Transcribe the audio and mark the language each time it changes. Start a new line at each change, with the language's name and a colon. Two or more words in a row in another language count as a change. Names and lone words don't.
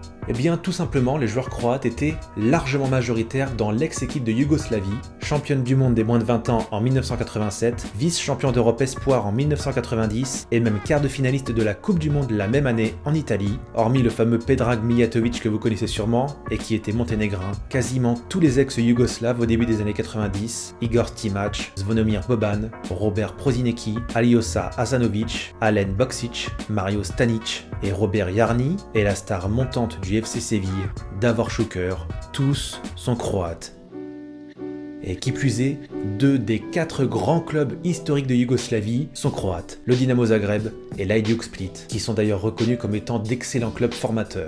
French: Eh bien tout simplement, les joueurs croates étaient largement majoritaires dans l'ex-équipe de Yougoslavie, championne du monde des moins de 20 ans en 1987, vice-champion d'Europe espoir en 1990 et même quart de finaliste de la Coupe du Monde la même année en Italie, hormis le fameux Predrag Mijatovic que vous connaissez sûrement et qui était monténégrin. Quasiment tous les ex-Yougoslaves au début des années 90, Igor Stimac, Zvonimir Boban, Robert Prosinecki, Alioša Hasanović, Alen Boksic, Mario Stanic et Robert Jarni, et la star montante du FC Séville, Davor Šuker, tous sont croates. Et qui plus est, 2 des 4 grands clubs historiques de Yougoslavie sont croates, le Dinamo Zagreb et l'Hajduk Split, qui sont d'ailleurs reconnus comme étant d'excellents clubs formateurs.